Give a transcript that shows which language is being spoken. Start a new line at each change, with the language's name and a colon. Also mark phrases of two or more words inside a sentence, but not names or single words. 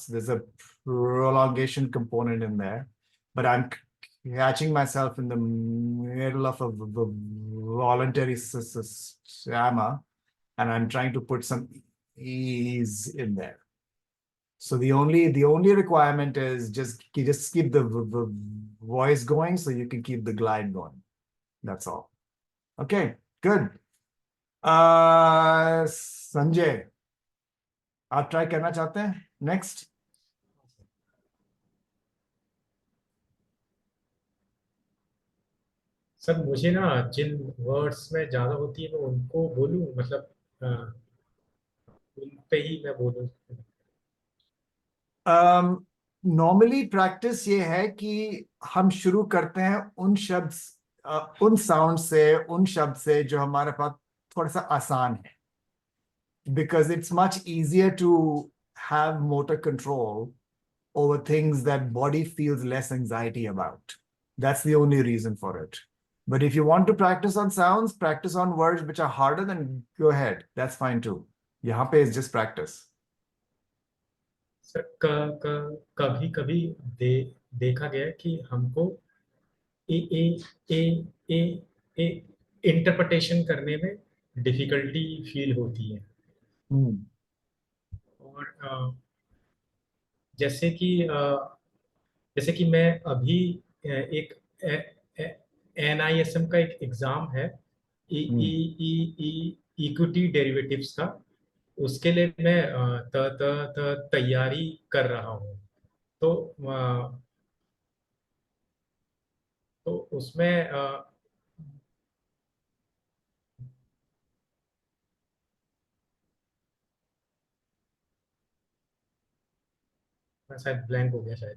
English: There's a prolongation component in there, but I'm catching myself in the middle of a voluntary stammer, and I'm trying to put some ease in there. So the only requirement is just keep the voice going, so you can keep the glide going. That's all. Okay, good.
Hindi: संजय, आप ट्राई करना चाहते हैं नेक्स्ट? सर मुझे ना जिन वर्ड्स में ज्यादा होती है मैं उनको बोलूं, मतलब उन पे ही मैं बोलूं।
English: normally practice
Hindi: ये है कि हम शुरू करते हैं उन साउंड से, उन शब्द से जो हमारे पास थोड़ा सा आसान है, because it's much easier to have motor control over things that body feels less anxiety about. That's the only reason for it. But if you want to practice on sounds, practice on words which are harder, then go ahead. That's fine too. यहाँ पे
English: is just practice.
Hindi: सर कभी कभी देखा गया है कि हमको ए ए ए ए ए इंटरप्रिटेशन करने में
English: difficulty feel
Hindi: होती है। हम्म और जैसे कि जैसे कि मैं अभी एक NISM का एक एग्जाम है, ई ई हम्म ई ई
English: equity derivatives
Hindi: का, उसके लिए मैं तैयारी कर रहा हूँ। तो तो उसमें मैं शायद ब्लैंक हो गया शायद।